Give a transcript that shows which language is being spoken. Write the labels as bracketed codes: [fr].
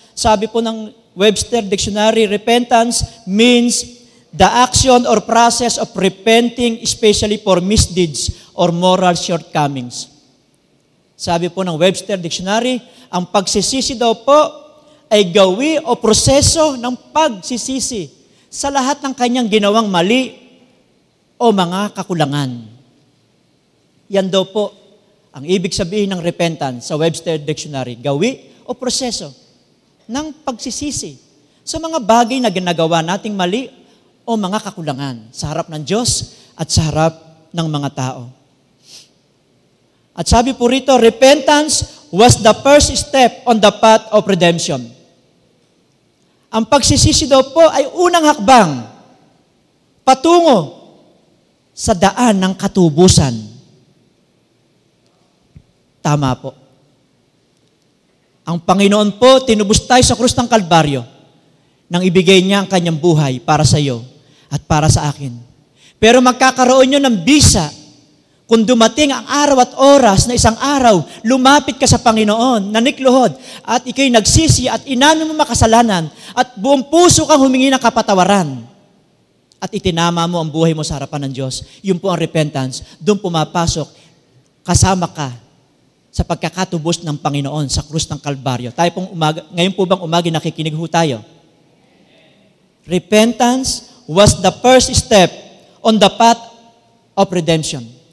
[tl] Sabi po ng [en] Webster Dictionary, repentance means the action or process of repenting especially for misdeeds or moral shortcomings. [tl] Sabi po ng Webster Dictionary, ang pagsisisi daw po ay gawi o proseso ng pagsisisi sa lahat ng kanyang ginawang mali o mga kakulangan. Yan daw po ang ibig sabihin ng repentance sa Webster Dictionary, gawi o proseso ng pagsisisi sa mga bagay na ginagawa nating mali o mga kakulangan sa harap ng Diyos at sa harap ng mga tao. At sabi po rito, [en] repentance was the first step on the path of redemption. [tl] Ang pagsisisi daw po ay unang hakbang patungo sa daan ng katubusan. Tama po. Ang Panginoon po, tinubos tayo sa krus ng Kalbaryo nang ibigay niya ang kanyang buhay para sa iyo at para sa akin. Pero magkakaroon yun ng bisa kung dumating ang araw at oras na isang araw, lumapit ka sa Panginoon, nanikluhod, at ikaw'y nagsisi at inamin mo makasalanan, at buong puso kang humingi ng kapatawaran, at itinama mo ang buhay mo sa harapan ng Diyos. Yun po ang repentance. Doon pumapasok, kasama ka sa pagkakatubos ng Panginoon sa krus ng Kalbaryo. Tayo pong umaga, ngayon po bang umaga nakikinig ho tayo? [en] Repentance was the first step on the path of redemption.